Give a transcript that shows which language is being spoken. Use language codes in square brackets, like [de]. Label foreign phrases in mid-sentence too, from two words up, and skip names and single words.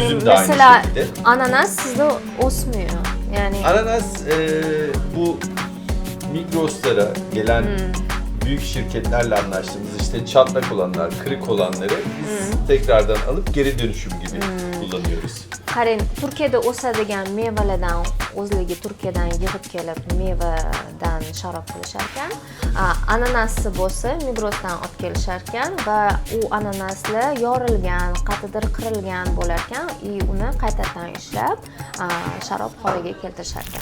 [tr] Üzüm de aynı mesela şekilde. ananas sizde osmuyor. Yani Ananas bu Migros'lara gelen büyük şirketlerle anlaştığımız işte çatlak olanlar, kırık olanları biz tekrardan alıp geri dönüşüm gibi kullanıyoruz. [uz] qarang, Turkiyada o'sadigan mevalardan o'zligi Turkiyadan yig'ib kelib mevadan sharob qilishar ekan. Ananassi bo'lsa Migrosdan olib kelishar ekan va u ananaslar yorilgan, qaytadir qirilgan bo'lar ekan, uni qaytadan ishlab sharob holiga keltirishar ekan.